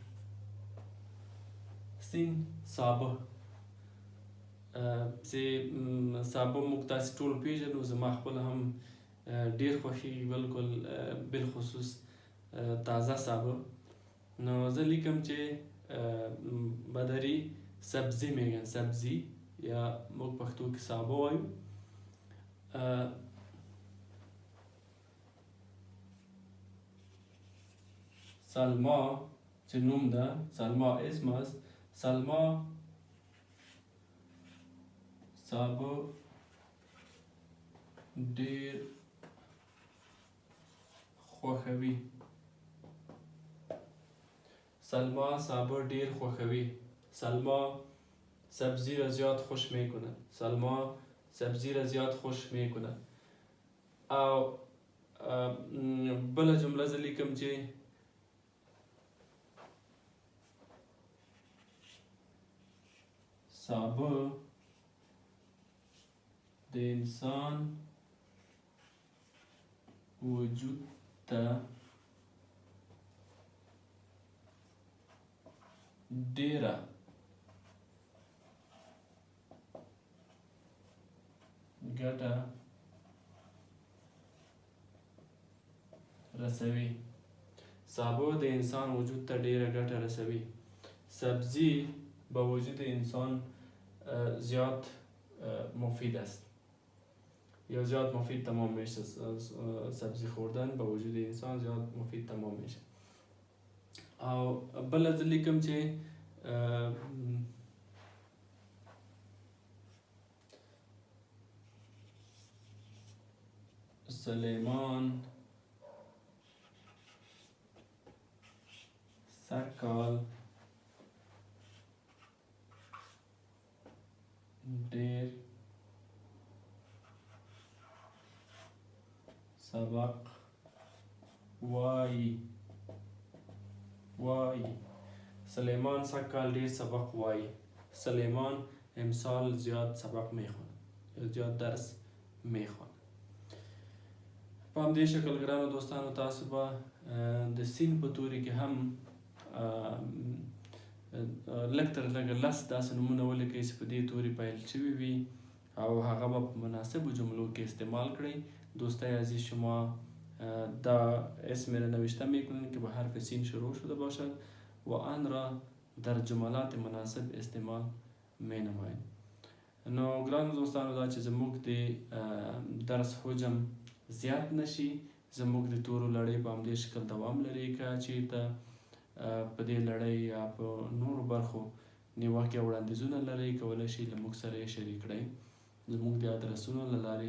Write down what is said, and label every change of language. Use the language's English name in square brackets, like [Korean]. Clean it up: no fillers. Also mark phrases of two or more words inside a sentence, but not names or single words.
[Pashto] سین صابه. چې صابه موږ تاسې ټول پېژنو. زما خپله هم ډېر خوښېږي، بالخصوص تازه صابه. نو زه لیکم چې [Persian] بدری سبزی میگن. [Pashto] سبزی یا موږ پښتو کې سابه وایو. سلما چې نوم ده، [Persian] سلما اسم است. [Pashto] سلما سابه ډیر خوښوي. سلما سابه ډیر خوښوي. [Persian] سلما سبزی را زیاد خوش میکند. سلما سبزی را زیاد خوش میکند. [Pashto] او بله جمله زه لیکم چې سابه د انسان وجود ته ډیره ګټه رسوي. سابه د انسان وجود ته ډیره ګټه رسوي. [Persian] سبزی با وجود انسان زیاد مفید است یا زیاد مفید تمام میشه. سبزی خوردن با وجود انسان زیاد مفید تمام میشه. [Pashto] او بل از لیکم چې سلیمان سږکال ډیر سبق وایي. سلیمان سږکال ډیر سبق وایي. [Persian] سلیمان امسال زیاد سبق میخونه یا زیاد درس میخونه. [Pashto] په همدې شکل ګرانو دوستانو تاسو به د سین په توري کې هم لږ تر لږه 10 داسې نومونه ولیکئ چې په دې توري پیل شوي وي او هغه به په مناسبو جملو کې استعمال کړئ. [Persian] دوستای عزیز شما دا اسم نوشته میکنید که با حرف سین شروع شده باشد و آن را در جملات مناسب استعمال می نمایید. [Pashto] نو ګرانو دوستانو دا چې زموږ د درس حجم زیات نشي، زموږ د تورو لړۍ په همدې شکل دوام لري. که چېرته په دې لړۍ یا په نورو برخو نیوکې او وړاندیزونه لرئ، کولی شئ له موږ سره یې شریک کړئ زموږ د ادرسونو له لارې.